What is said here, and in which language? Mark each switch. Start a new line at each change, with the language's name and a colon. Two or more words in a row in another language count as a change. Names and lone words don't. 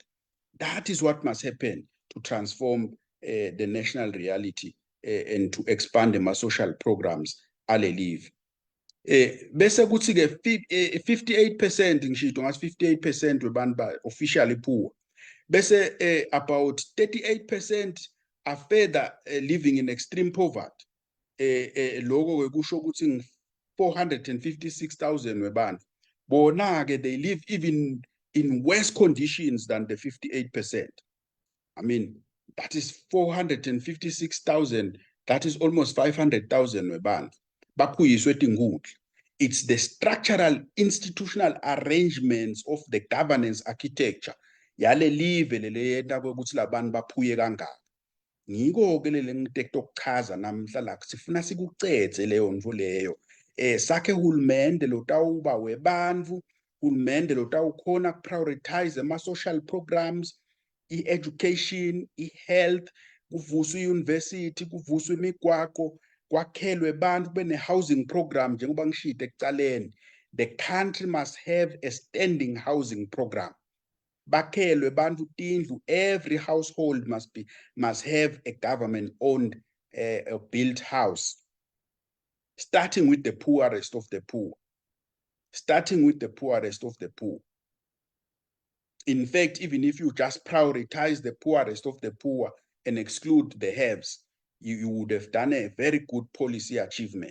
English: That is what must happen to transform the national reality and to expand the social programs
Swati: ale live. Bese kuthi ke 58% ngisho ngathi 58% webantu ba
English: officially poor. Bese about 38% are further living in extreme poverty.
Swati: Lokho ke kusho ukuthi 456,000 webantu. Bona ke
English: they live even in worse conditions than the 58%. I mean, that is 456,000. That is almost 500,000
Swati: webantu. Bakuyiswe tingudla.
English: It's the structural institutional arrangements of the governance architecture
Swati: yale live leleyenda ukuthi labantu baphuye kangaka. Ngiko ke lele ngiteko kuchaza namhla la sifuna sikucethe leyo ndvo leyo. Sakhe hulumende lotawuba webantu, hulumende lotawukhona prioritize ama
English: social programs,
Swati: i-education, i-health, kuvuswe i-university, kuvuswe imigwaqo, kwakhelwe bantu bene
English: housing program
Swati: njengoba ngishite ekucaleni.
English: The country must have a standing housing program.
Swati: Bakhelwe bantu tindlu,
English: every household must have a government owned a built house, starting with the poorest of the poor. Starting with the poorest of the poor. In fact, even if you just prioritize the poorest of the poor and exclude the haves, you would have done a very good policy achievement.